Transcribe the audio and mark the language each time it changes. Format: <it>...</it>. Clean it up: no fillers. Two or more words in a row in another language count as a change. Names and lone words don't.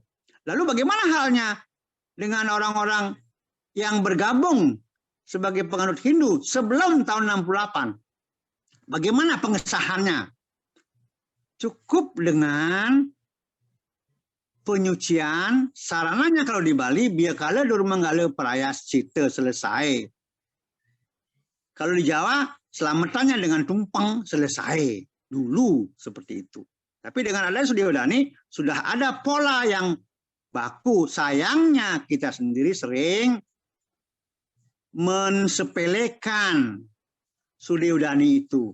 <id>Lalu bagaimana halnya dengan orang-orang yang bergabung sebagai penganut Hindu sebelum tahun 68? Bagaimana pengesahannya? Cukup dengan penyucian, sarananya kalau di Bali, biakala durmanggala prayascita selesai. Kalau di Jawa, selamatannya dengan tumpeng selesai. Dulu seperti itu. Tapi dengan adanya studi udani, sudah ada pola yang baku. Sayangnya kita sendiri sering mensepelekan studi udani itu.</id>